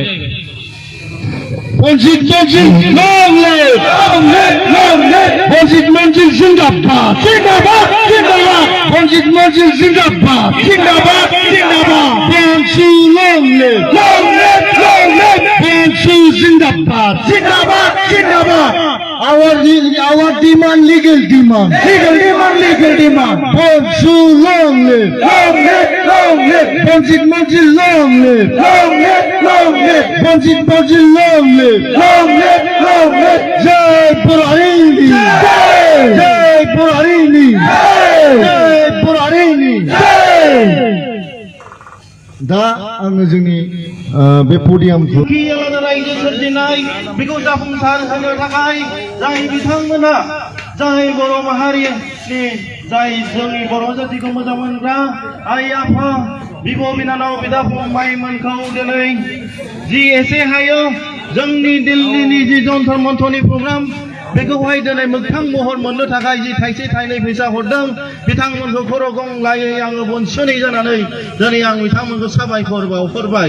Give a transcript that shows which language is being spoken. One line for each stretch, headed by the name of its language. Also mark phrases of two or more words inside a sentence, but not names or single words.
Hindi: बनजित मन्जिल
English: long live
Hindi: बनजित मन्जिल जिंदाबाद जिंदाबाद जिंदाबाद बनजित मन्जिल जिंदाबाद जिंदाबाद जिंदाबाद बनसु
English: long live
Hindi: बनसु जिंदाबाद जिंदाबाद जिंदाबाद
English: our demand legal demand bonsu long live bonjit mojil long live bonjit mojil long live jai Burarini jai Burarini jai Burarini
Bodo: दा आङो जोंनि बे पडियामखौ आलादा रायजो सोरजिनाय बेखौ जाफुंसार होनो थाखाय जाय बिथांमोना जाय बर' माहारिनि जाय जोंनि बर' जातिखौ मोजां मोनग्रा आइ आफा बिब' बिनानाव बिदा फंबायमोनखौ दिनै जि एसे हायो जोंनि दिल्लीनि जि जन्तर मन्तरनि प्रग्राम बेखौहाय दिनै मोगथां महर मोननो थाखाय जि थाइसे थाइनै फैसा हरदों बिथांमोनखौ खर' गंलायै आङो बनसुनि जानानै दिनै आं बिथांमोनखौ साबायखर बावहरबाय।